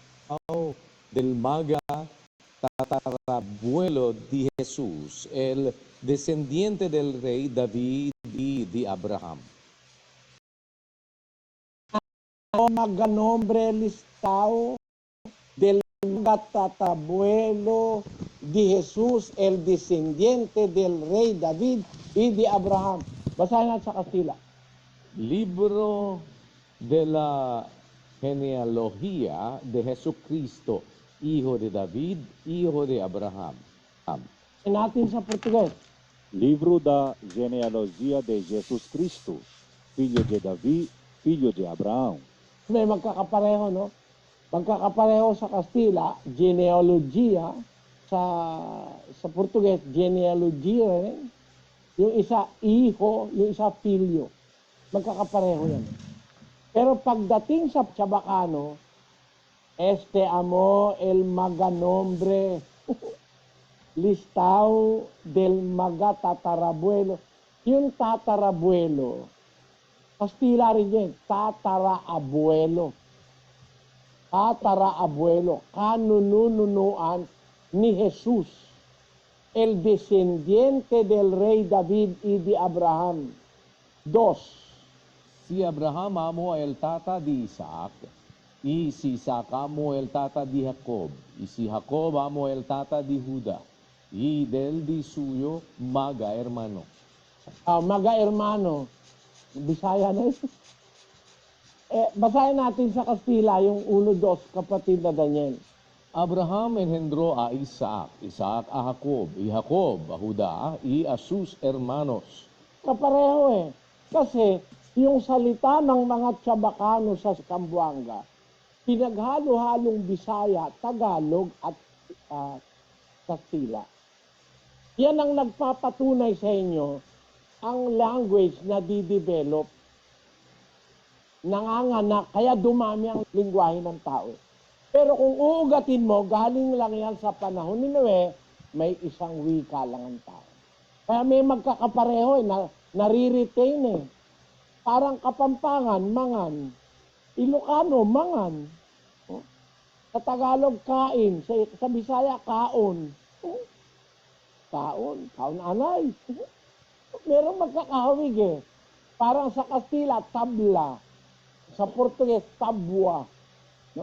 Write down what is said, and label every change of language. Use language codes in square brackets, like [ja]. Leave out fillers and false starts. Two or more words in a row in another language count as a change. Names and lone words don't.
[cbk] del maga tatarabuelo de Jesús, el descendiente del rey David y de Abraham. Maganombre listao del tatarabuelo de Jesús, el descendiente del rey David y de Abraham. [tl] Basahin natin sa Kastila. [es] Libro de la genealogía de Jesucristo, hijo de David, hijo de Abraham. [tl] Natin sa Português. [pt] Livro da genealogia de Jesus Cristo, filho de Davi, filho de Abraão. [tl] May magkakapareho, no? Magkakapareho sa Kastila, genealogia, sa Português, genealogia rin. Yung isa, hijo, yung isa, filyo. Magkakapareho yan. Pero pagdating sa Chabacano, [cbk] este amo el maganombre listao del maga tatarabuelo. [tl] Yung tatarabuelo, Kastila rin yan, tataraabuelo. Tataraabuelo, kanununuan ni Jesus, [cbk] el descendiente del rey David y de Abraham. 2. Si Abraham amo el tata de Isaac, y si Isaac amo el tata de Jacob, y si Jacob amo el tata de Judá, y del di suyo maga hermano. Maga hermano, [tl] Bisaya na yun. Basahin natin sa Kastila yung 1-2, kapatid na Daniel. [es] Abraham engendró a Isaac, Isaac a Jacob, y Jacob a Judá, y a sus hermanos. [tl] Kapareho eh. Kasi yung salita ng mga Chabacano sa Zamboanga, pinaghalo-halong Bisaya, Tagalog at Kastila. Yan ang nagpapatunay sa inyo ang language na di-develop, nanganganak, kaya dumami ang lingwahe ng tao. Pero kung uugatin mo, galing lang yan sa panahon ni Noe, may isang wika lang ang tao. Kaya may magkakapareho nare-retain eh. Parang Kapampangan, mangan. Ilocano, mangan. Sa Tagalog, kain. Sa Bisaya, kaon. [hil] Kaon anay. [tl] Meron magkakahawig eh. Parang sa Kastila, tabla. Sa Portugues, tabwa. No?